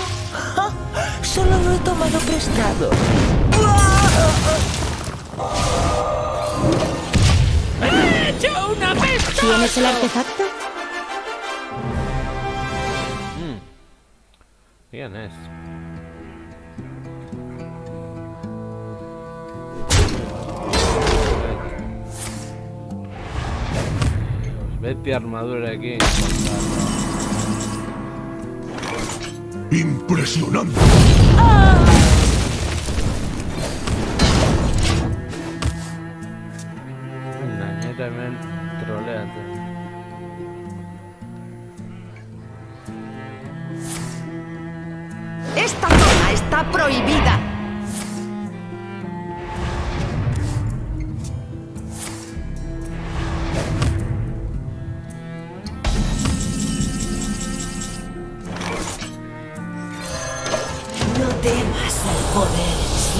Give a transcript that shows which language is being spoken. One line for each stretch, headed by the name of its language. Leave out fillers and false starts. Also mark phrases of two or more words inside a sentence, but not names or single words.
Spanish: Solo lo he tomado prestado. ¡He hecho un apestoso! ¿Tienes el artefacto? ¿Quién es?
Basque: Beti armadurarekin.
Spanish: ¡Impresionante!
Basque: hemen troleatzen.
Spanish: ¡Esta zona está prohibida! No temas al poder en sí.